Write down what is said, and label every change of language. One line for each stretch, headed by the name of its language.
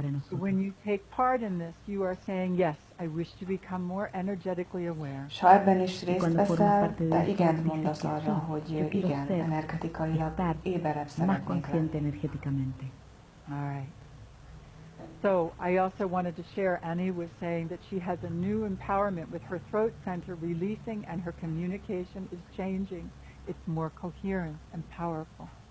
English: When you take part in this, you are saying, yes, I wish to become more energetically aware.
Hungarian: És ha ebben is részt veszel, te igent mondasz arra, hogy igen, energetikailag éberebb szeretnék lenni.
English: All right. So I also wanted to share, Annie was saying that she has a new empowerment with her throat center releasing and her communication is changing. It's more coherent and powerful.